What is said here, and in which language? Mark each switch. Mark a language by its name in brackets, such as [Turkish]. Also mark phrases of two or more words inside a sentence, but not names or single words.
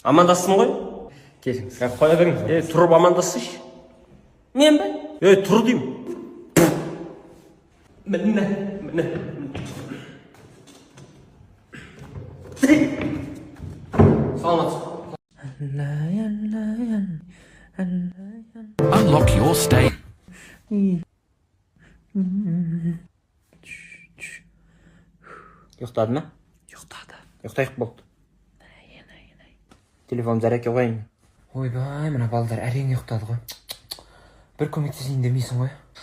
[Kazakh] Амандастым ғой? Келіңіз, қоя беріңіз. Тұрып амандассайшы. Мен бе? Тұр деймін. Міне. Саламатсыз. [English] Unlock your state. [Kazakh] Ұйықтады ма? Ұйықтады. Ұйықтайық болды. Телефон зарядке қойайын. Ойбай, мына балдар әрең ұйықтады ғой. Бір көмектесейін демейсің ғой.